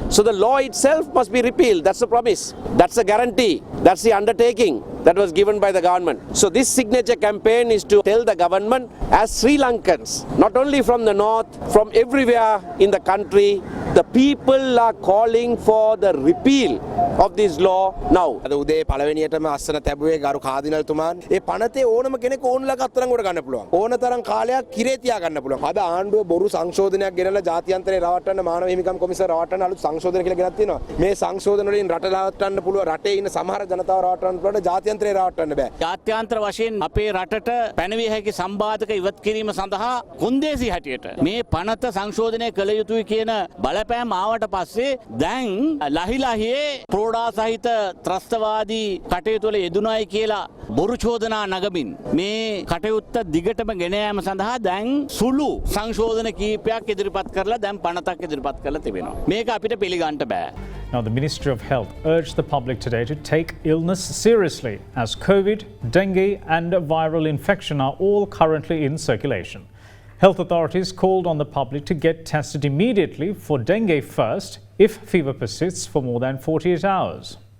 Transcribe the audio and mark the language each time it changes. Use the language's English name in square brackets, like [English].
[English] So the law itself must be repealed. That's the promise. That's the guarantee. That's the undertaking that was given by the government. So this signature campaign is to tell the government, as Sri Lankans, not only from the north, from everywhere in the country, the people are calling for the repeal of this law now. [Sinhala] අද උදේ පළවෙනියටම අස්සන තැබුවේ ගරු කාදිනල්තුමාන් ඒ පනතේ ඕනම කෙනෙක් ඕන්ලක අත්තරංගුවට ගන්න පුළුවන්. ඕන තරම් කාලයක් කිරේ තියා ගන්න පුළුවන්. අද ආණ්ඩුව බොරු සංශෝධනයක් ගෙනලා ජාත්‍යන්තරේ රවට්ටන්න මානව හිමිකම් කොමිසම රවට්ටන්න අලුත් සංශෝධන කියලා ගෙනත් තියෙනවා. මේ සංශෝධන වලින් රට රවට්ටන්න පුළුවන්. රටේ ඉන්න සමහර ජනතාව රවට්ටන්න පුළුවන්. ජාත්‍යන්තරේ රවට්ටන්න බෑ. ජාත්‍යන්තර වශයෙන් අපේ රටට පැනවිය හැකි සම්බාධක ඉවත් කිරීම සඳහා කොන්දේසි හැටියට මේ පනත සංශෝධනය කළ යුතුයි කියන බලපෑම ආවට පස්සේ දැන් ලහිලහියේ ප්‍රෝඩා සහිත ත්‍රස්තවාදී කටයුතු වල යෙදුණයි කියලා බොරු චෝදනා නගමින් මේ කටයුත්ත දිගටම ගෙන යාම සඳහා දැන් සුළු සංශෝධන කීපයක් ඉදිරිපත් කරලා දැන් පනතක් ඉදිරිපත් කරලා තිබෙනවා. මේක අපිට පිළිගන්න බෑ. [English] Now, the Ministry of Health urged the public today to take illness seriously, as COVID, dengue and viral infection are all currently in circulation. Health authorities called on the public to get tested immediately for dengue first if fever persists for more than 48 hours.